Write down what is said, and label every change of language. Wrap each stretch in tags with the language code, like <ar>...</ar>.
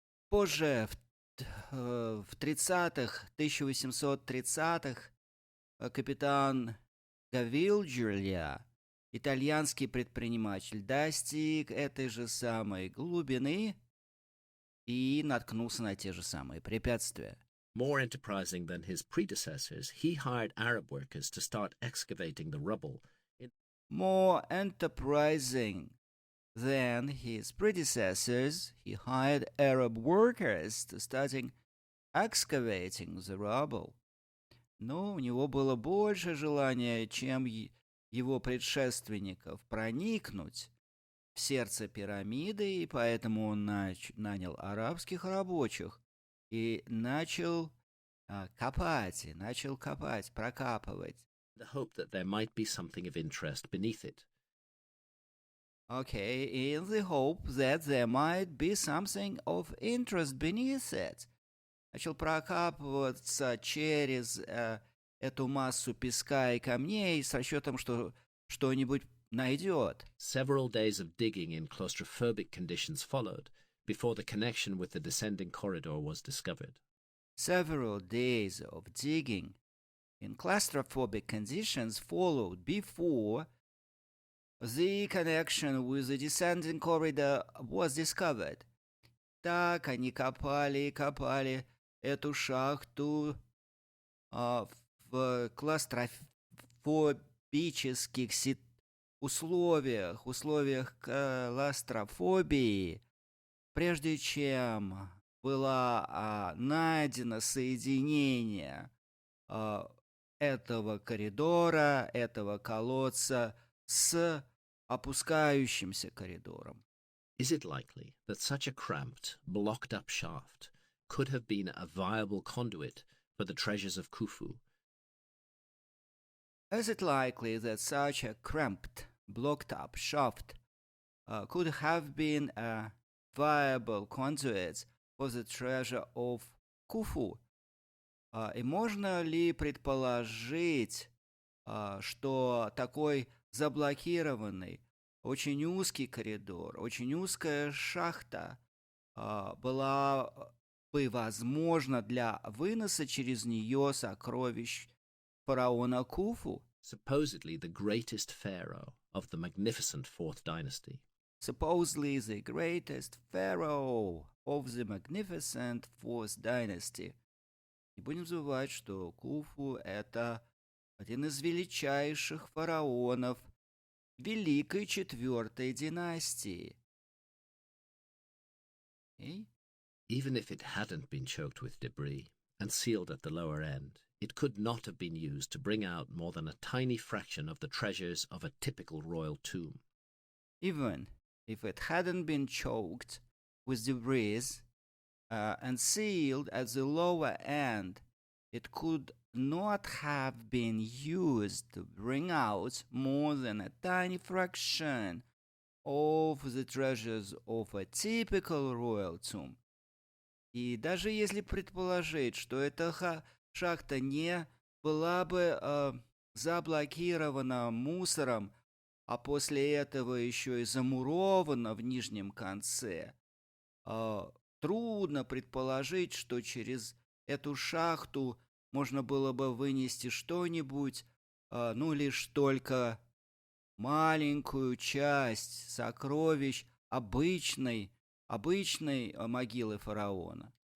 <ru>Позже, в 1830-х, капитан Гавильджерля, итальянский предприниматель, достиг этой же самой глубины и наткнулся на те же самые препятствия.</ru> <en>More enterprising than his predecessors, he hired Arab workers to start excavating the rubble. More enterprising than his predecessors, he hired Arab workers to start excavating the rubble.</en> <ru>Но у него было больше желания, чем его предшественников, проникнуть в сердце пирамиды, и поэтому он нанял арабских рабочих и начал копать, прокапывать.</ru> <en>The hope that there might be something of interest beneath it. Okay, in the hope that there might be something of interest beneath it.</en> <ru>Начал прокапываться через эту массу песка и камней с расчетом, что что-нибудь найдет.</ru> <en>Several days of digging in claustrophobic conditions followed before the connection with the descending corridor was discovered. Several days of digging in claustrophobic conditions followed before the connection with the descending corridor was discovered.</en> <ru>Так они копали и копали эту шахту в клаустрофобических условиях клаустрофобии, прежде чем было найдено соединение этого коридора, этого колодца с опускающимся коридором.</ru> <en>Is it likely that such a cramped, blocked-up shaft could have been a viable conduit for the treasures of Khufu? Is it likely that such a cramped, blocked-up shaft could have been a viable conduit for the treasure of Khufu?</en> <ru>И можно ли предположить, что такой заблокированный, очень узкий коридор, очень узкая шахта была бы возможна для выноса через нее сокровищ фараона Куфу?</ru> <en>Supposedly the greatest pharaoh of the magnificent Fourth Dynasty. Supposedly the greatest pharaoh of the magnificent Fourth Dynasty.</en> <ru>Не будем забывать, что Куфу — это один из величайших фараонов Великой Четвертой династии.</ru> <en>Okay? Even if it hadn't been choked with debris and sealed at the lower end, it could not have been used to bring out more than a tiny fraction of the treasures of a typical royal tomb. Even if it hadn't been choked with debris and sealed at the lower end, it could not have been used to bring out more than a tiny fraction of the treasures of a typical royal tomb.</en> <ru>И даже если предположить, что эта шахта не была бы заблокирована мусором, а после этого еще и замурована в нижнем конце, трудно предположить, что через эту шахту можно было бы вынести что-нибудь, лишь только маленькую часть сокровищ обычной могилы фараона.</ru>